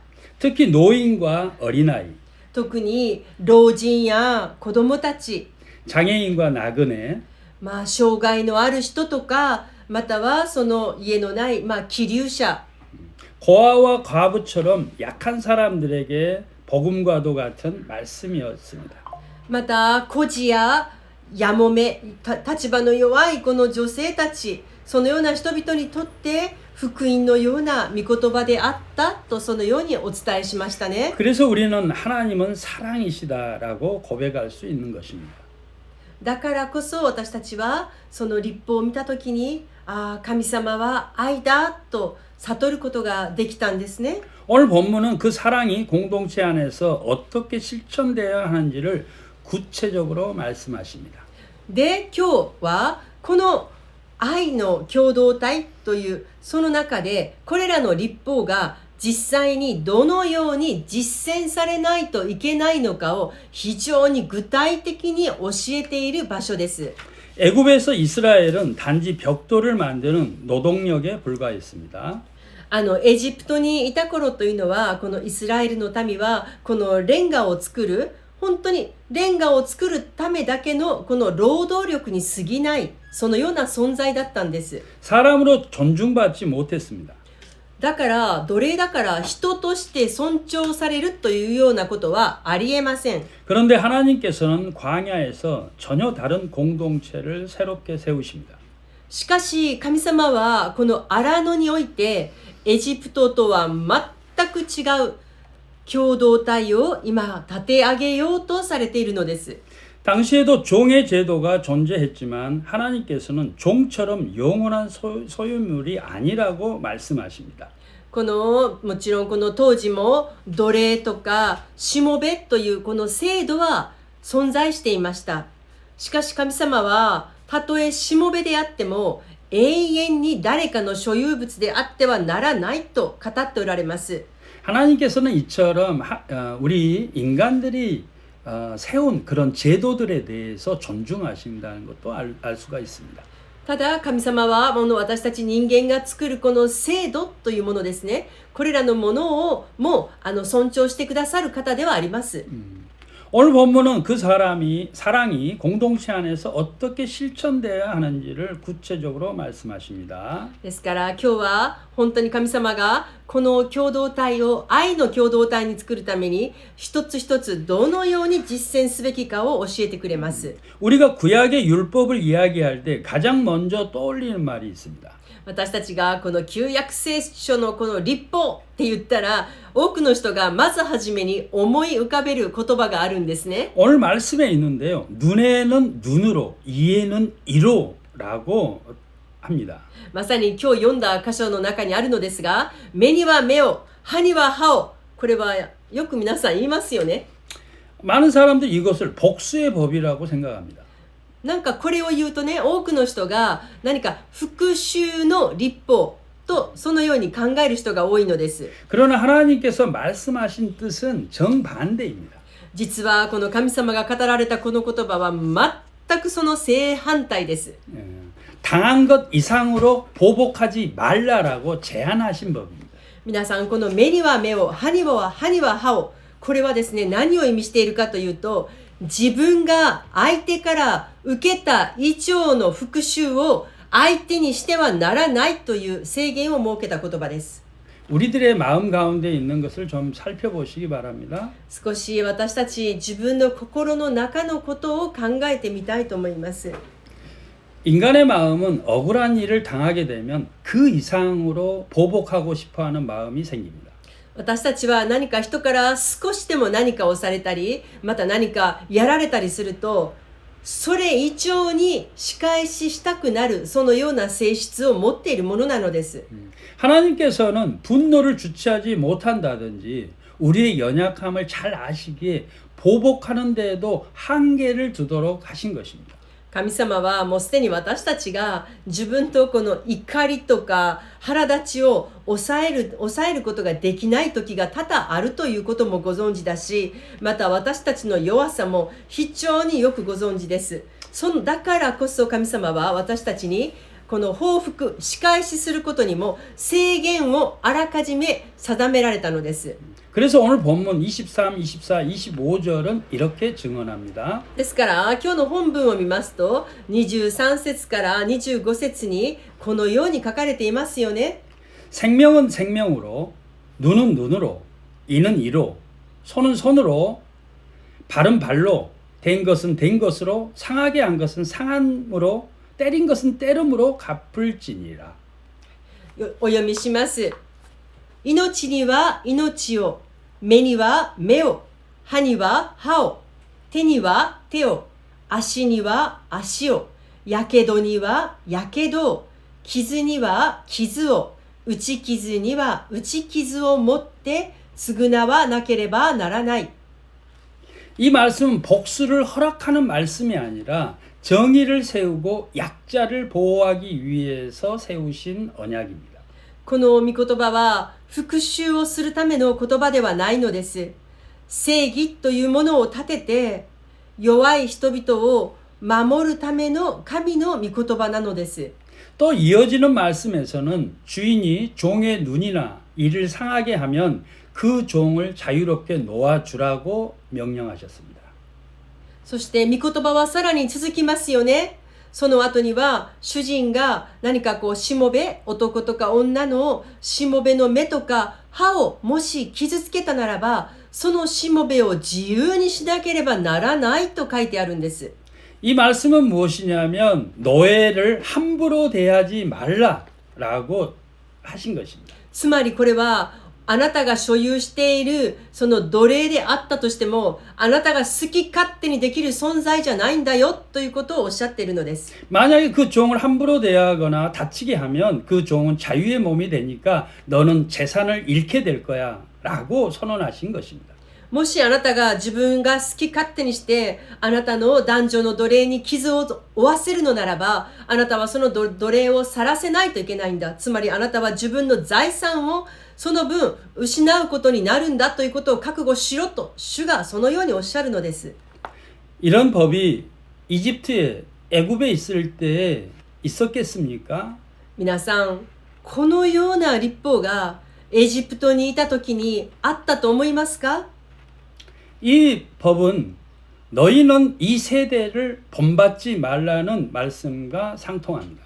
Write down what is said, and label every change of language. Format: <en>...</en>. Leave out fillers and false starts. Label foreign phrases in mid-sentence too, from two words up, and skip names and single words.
<ko>특히 노인과 어린아이,</ko> <ja>特に老人や子供たち、</ja> <ko>장애인과 나그네,</ko> <ja>障害のある人とか、またはその家のない、寄留者、</ja> <ko>고아와 과부처럼 약한 사람들에게 복음과도 같은 말씀이었습니다.</ko> <ja>また孤児ややもめ、立場の弱いこの女性たち、そのような人々にとって福音のような御言葉であったとそのようにお伝えしましたね。</ja> <ko>그래서 우리는 하나님은 사랑이시다라고 고백할 수 있는 것입니다.</ko> <ja>だからこそ私たちはその律法を見たときに、 神様は愛だと悟ることができたんですね。</ja> <ko>오늘 본문은 그 사랑이 공동체 안에서 어떻게 실천되어야 하는지를 구체적으로 말씀하십니다.</ko> <ja>で、今日はこの愛の共同体というその中でこれらの律法が実際にどのように実践されないといけないのかを非常に具体的に教えている場所です。</ja> <ko>애굽에서 이스라엘은 단지 벽돌을 만드는 노동력에 불과했습니다.</ko> <ja>エジプトにいた頃というのはこのイスラエルの民はこのレンガを作る本当にレンガを作るためだけのこの労働力に過ぎないそのような存在だったんです。</ja> <ko>사람으로 존중받지 못했습니다.</ko> <ja>だから奴隷だから人として尊重されるというようなことはありえません。</ja> <ko>그런데 하나님께서는 광야에서 전혀 다른 공동체를 새롭게 세우십니다.</ko> <ja>しかし神様はこの荒野においてエジプトとは全く違う共同体を今立て上げようとされているのです。</ja> <ko>당시에도 종의 제도가 존재했지만 하나님께서는 종처럼 영원한 소유물이 아니라고 말씀하십니다.</ko> <ja>もちろんこの当時も奴隷とかしもべというこの制度は存在していました。しかし神様はたとえしもべであっても永遠に誰かの所有物であってはならないと語っておられます。</ja> <ko>하나님께서는 이처럼 우리 인간들이 세운 그런 제도들에 대해서 존중하신다는 것도 알 수가 있습니다.</ko> <ja>ただ神様は私たち人間が作るこの制度というものですね。これらのものをも尊重してくださる方ではあります。</ja> <ko>오늘 본문은 그 사랑이 공동체 안에서 어떻게 실천되어야 하는지를 구체적으로 말씀하십니다.</ko> <ja>ですから今日は本当に神様がこの共同体を愛の共同体に作るために一つ一つどのように実践すべきかを教えてくれます。</ja> <ko>우리가 구약의 율법을 이야기할 때 가장 먼저 떠올리는 말이 있습니다.</ko> <ja>私たちがこの旧約聖書のこの律法って言ったら多くの人がまずはじめに思い浮かべる言葉があるんですね。</ja> <ko>오늘 말씀에 있는데요. 눈에는 눈으로, 이에는 이로라고 합니다.</ko> <ja>まさに今日読んだ箇所の中にあるのですが、目には目を、歯には歯を。これはよく皆さん言いますよね。</ja> <ko>많은 사람들이 이것을 복수의 법이라고 생각합니다.</ko> <ja>なんかこれを言うとね、多くの人が何か復讐の律法とそのように考える人が多いのです。</ja> <ko>그러나 하나님께서 말씀하신 뜻은 정반대입니다.</ko> <ja>実はこの神様が語られたこの言葉は全くその正反対です。</ja> <ko>당한 것 이상으로 보복하지 말라라고 제안하신 법입니다.</ko> <ja>皆さんこの目には目を、歯には歯を、これはですね、何を意味しているかというと、自分が相手から受けた以上の復讐を相手にしてはならないという制限を設けた言葉です。</ja> <ko>우리들의 마음 가운데 있는 것을 좀 살펴보시기 바랍니다.</ko> <ja>少し私たち自分の心の中のことを考えてみたいと思います。</ja> <ko>인간의 마음은 억울한 일을 당하게 되면 그 이상으로 보복하고 싶어하는 마음이 생깁니다.</ko> <ja>私たちは何か人から少しでも何かをされたり、また何かやられたりすると、それ以上に仕返ししたくなる、そのような性質を持っているものなのです。</ja> <ko>하나님께서는 분노를 주체하지 못한다든지 우리의 연약함을 잘 아시기에 보복하는 데에도 한계를 두도록 하신 것입니다.</ko> <ja>神様はもうすでに私たちが自分とこの怒りとか腹立ちを抑えることができない時が多々あるということもご存知だし、また私たちの弱さも非常によくご存知です。だからこそ神様は私たちにこの報復、仕返しすることにも制限をあらかじめ定められたのです。</ja> <ko>그래서 오늘 본문 23, 24, 25절은 이렇게 증언합니다.</ko> <ja>ですから今日の本文を見ますと23節から25節にこのように書かれていますよね。</ja> <ko>생명은 생명으로, 눈은 눈으로, 이는 이로, 손은 손으로, 발은 발로, 된 것은 된 것으로, 상하게 한 것은 상함으로, 때린 것은 때름으로 갚을지니라.</ko> <ja>お読みします。命には命を、目には目を、歯には歯を、手には手を、足には足を、やけどにはやけどを、 傷には傷を、打ち傷には打ち傷を持って償わなければならない。</ja> <ko>이 말씀은 복수를 허락하는 말씀이 아니라 정의를 세우고 약자를 보호하기 위해서 세우신 언약입니다.</ko> <ja>この御言葉は復讐をするための言葉ではないのです。正義というものを立てて弱い人々を守るための神の御言葉なのです。</ja> <ko>또 이어지는 말씀에서는 주인이 종의 눈이나 이를 상하게 하면 그 종을 자유롭게 놓아주라고 명령하셨습니다.</ko> <ja>そして御言葉はさらに続きますよね。その後には主人が何かしもべ、男とか女のしもべの目とか歯をもし傷つけたならば、そのしもべを自由にしなければならないと書いてあるんです。</ja> <ko>이 말씀은 무엇이냐면 노예를 함부로 대하지 말라라고 하신 것입니다.</ko> <ja>つまりこれはあなたが所有しているその奴隷であったとしても、あなたが好き勝手にできる存在じゃないんだよということをおっしゃっているのです。</ja> <ko>만약에 그 종을 함부로 대하거나 다치게 하면 그 종은 자유의 몸이 되니까 너는 재산을 잃게 될 거야 라고 선언하신 것입니다.</ko> <ja>もしあなたが自分が好き勝手にしてあなたの男女の奴隷に傷を負わせるのならば、あなたはその奴隷を去らせないといけないんだ。つまりあなたは自分の財産をその分失うことになるんだということを覚悟しろと主がそのようにおっしゃるのです。</ja> <ko>이런 법이 이집트에 애굽에 있을 때 있었겠습니까?</ko> <ja>皆さん、このような立法がエジプトにいた時にあったと思いますか？</ja> <ko>이 법은 너희는 이 세대를 본받지 말라는 말씀과 상통합니다.</ko>